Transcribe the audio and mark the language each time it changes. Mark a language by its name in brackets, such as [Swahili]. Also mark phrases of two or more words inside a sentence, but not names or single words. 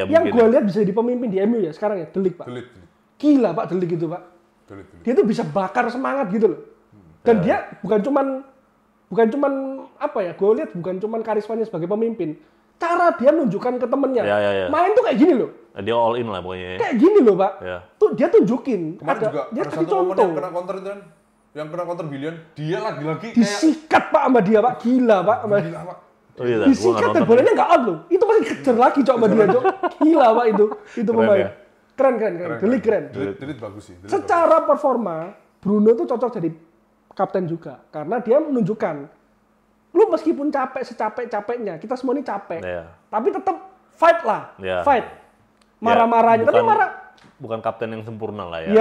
[Indonesian] gue lihat bisa jadi pemimpin di MU ya sekarang ya, De Ligt, Pak. Gila, Pak, De Ligt itu, Pak. Dia tuh bisa bakar semangat gitu loh. Dan dia bukan cuman apa ya, gue lihat bukan cuman karismanya sebagai pemimpin. Cara dia menunjukkan ke temennya, main tuh kayak gini loh. Dia [English] all in [Indonesian] lah pokoknya. Kayak gini loh, Pak. Tuh dia tunjukin. Kemarin juga dia ada satu momen yang kena counter itu kan, yang kena counter Billion, dia lagi-lagi disikat Pak sama dia, Pak. Gila, Pak. Gila, Pak. Disikat dan bolanya nggak out loh. Itu masih dikejar lagi Cok sama dia, Cok. Gila, Pak itu pemain. Keren. De Ligt keren. De Ligt bagus sih. Secara performa, Bruno tuh cocok jadi kapten juga karena dia menunjukkan lu meskipun capek secapek-capeknya, kita semua ini capek. Tapi tetap fight lah. Fight. Marah-marahnya, tapi bukan kapten yang sempurna lah ya.